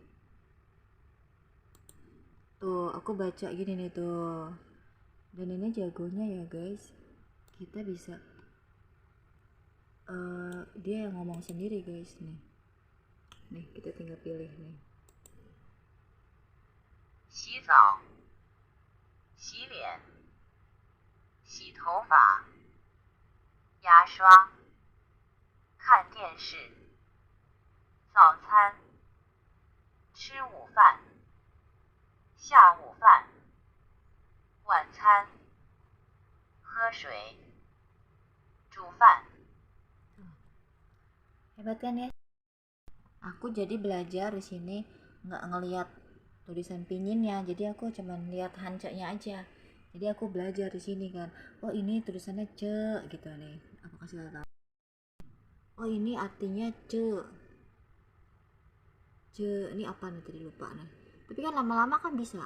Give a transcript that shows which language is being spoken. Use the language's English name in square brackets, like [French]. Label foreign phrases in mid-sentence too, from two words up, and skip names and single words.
[Indonesian] Tuh, aku baca gini nih tuh. Dan ini jagonya ya guys. Kita bisa dia yang ngomong sendiri guys nih. Nih, kita tinggal pilih nih. [Chinese] 洗澡、洗脸、洗头发、牙刷、看电视、早餐、吃午饭、下午饭、晚餐、喝水、煮饭。 [Indonesian] Hebat kan ya? Aku jadi belajar di sini nggak ngelihat tulisan pinginnya, jadi aku cuman lihat hancanya aja. Jadi aku belajar di sini kan, oh ini tulisannya ce gitu nih, aku kasih tahu, oh ini artinya ce ini apa nih tadi lupa nih, tapi kan lama-lama kan bisa.